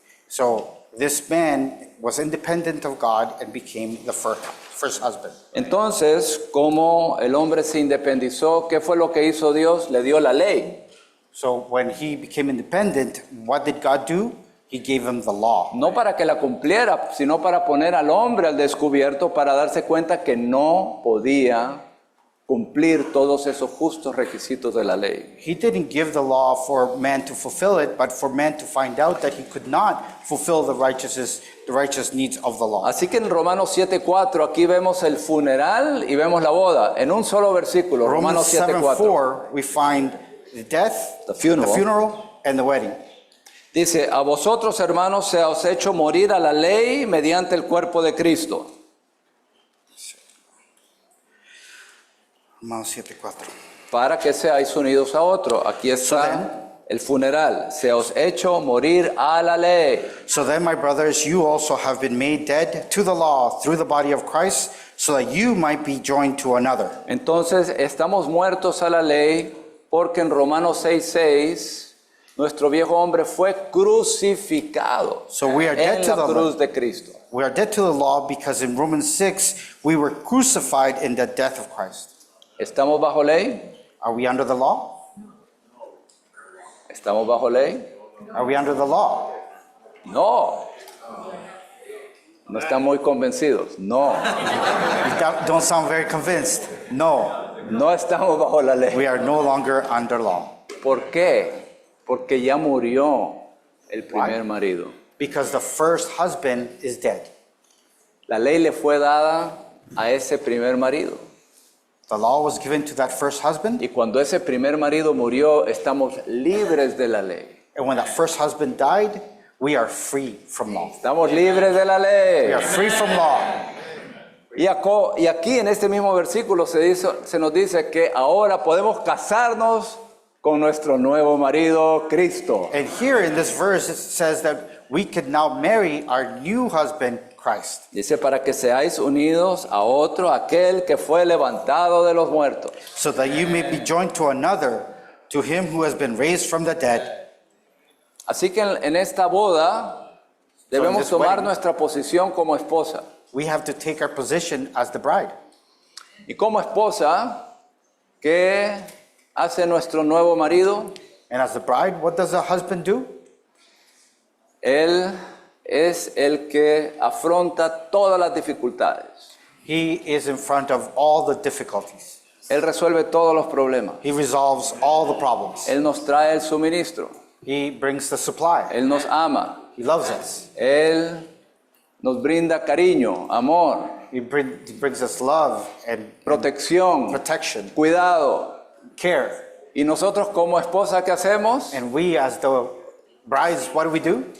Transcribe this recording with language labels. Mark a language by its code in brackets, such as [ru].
[en] So this man was independent of God and became the first husband. [es] Entonces, como el hombre se independizó, ¿qué fue lo que hizo Dios? Le dio la ley. [en] So when he became independent, what did God do? He gave him the law. [es] No para que la cumpliera, sino para poner al hombre al descubierto, para darse cuenta que no podía cumplir todos esos justos requisitos de la ley. [en] He didn't give the law for man to fulfill it, but for man to find out that he could not fulfill the righteous needs of the law. [es] Así que en Romanos 7:4 aquí vemos el funeral y vemos la boda en un solo versículo. Romanos [en] Romans 7:4, we find the death, The funeral. and the wedding. [es] dice: a vosotros, hermanos, se os ha hecho morir a la ley mediante el cuerpo de Cristo. [en] Romans 7:4. [es] Para que seáis unidos a otro. Aquí [en] So [es] está el funeral. Se os ha hecho morir a la ley. [en] So then, my brothers, you also have been made dead to the law through the body of Christ, so that you might be joined to another. [es] Entonces estamos muertos a la ley porque en Romanos 6:6 nuestro viejo hombre fue crucificado [en] So we are dead [es] en [en] to [es] la [en] the [es] cruz de Cristo. [en] We are dead to the law because in Romans 6, we were crucified in the death of Christ. [es] ¿Estamos bajo ley? [en] Are we under the law? [es] ¿Estamos bajo ley? [en] Are we under the law? [es] No. No están muy convencidos. No. [en] You don't sound very convinced. No, [es] No estamos bajo la ley. [en] we are no longer under law. [es] ¿Por qué? Porque ya murió el primer marido. [en] Because the first husband is dead. [es] La ley le fue dada a ese primer marido. [en] The law was given to that first husband, [es] Y cuando ese primer marido murió, estamos libres de la ley. [en] and when that first husband died, we are free from law. [es] Estamos libres de la ley. [en] We are free from law. [es] Y aquí en este mismo versículo se nos dice que ahora podemos casarnos con nuestro nuevo marido, Cristo. [en] And here in this verse, it says that we can now marry our new husband, Christ. [es] Dice, para que seáis unidos a otro, aquel que fue levantado de los muertos. [en] So that you may be joined to another, to him who has been raised from the dead. [es] Así que en esta boda debemos [en] this [es] tomar [en] wedding- [es] nuestra posición como esposa. [en] We have to take our position as the bride. [es] Y como esposa, ¿qué hace nuestro nuevo marido? [en] And as the bride, what does the husband do? [es] Él es el que afronta todas las dificultades. [en] He is in front of all the difficulties. [es] Él resuelve todos los problemas. [en] He resolves all the problems. [es] Él nos trae el suministro. [en] He brings the supply. [es] Él nos ama. [en] He loves us. [es] Él nos brinda cariño, amor, [en] He brings us love and [es] protección, [en] protection, [es] cuidado. [en] care. [es] ¿Y nosotros como esposa qué hacemos? [en] And we as the brides, what do?